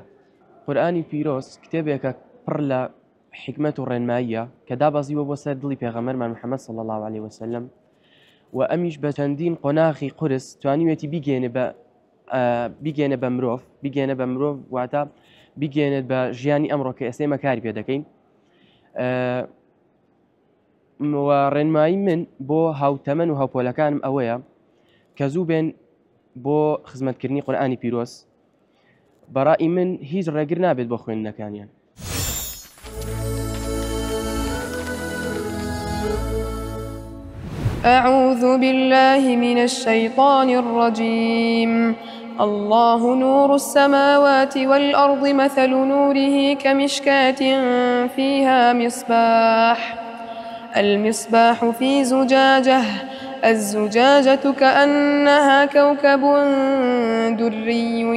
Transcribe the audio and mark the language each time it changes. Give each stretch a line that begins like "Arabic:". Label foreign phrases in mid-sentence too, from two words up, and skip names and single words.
Central Kurdish: قورئانی پیرۆز کتێبێکە پڕ لە حکمت و ڕێنماییە کە دابەزیوە بۆ سەر دڵی پێغەمبەرمان محەممەد
Arabic: صلی الله عليه وسلم
Central Kurdish: و ئەمیش بە چەندین قۆناغی قورس توانیوێتی بیگێنە بە مرۆڤ واتە بیگێنێت بە ژیانی ئەمڕۆ کە ئێستا مەکاری پێ دەکەین. و ڕێنمایی من بۆ هاوتەمەن و هاوپۆلەکانم ئەوەیە کە زوو بێن بۆ خزمەتکردنی قورئانی پیرۆز بەڕای من هیچ ڕێگر نابێت بۆ خوێندنەکانیان.
Arabic: أعوذ بالله من الشيطان الرجيم. الله نور السماوات والأرض مثل نوره كمشكاة فيها مصباح المصباح في زجاجة الزجاجة كأنها كوكب دري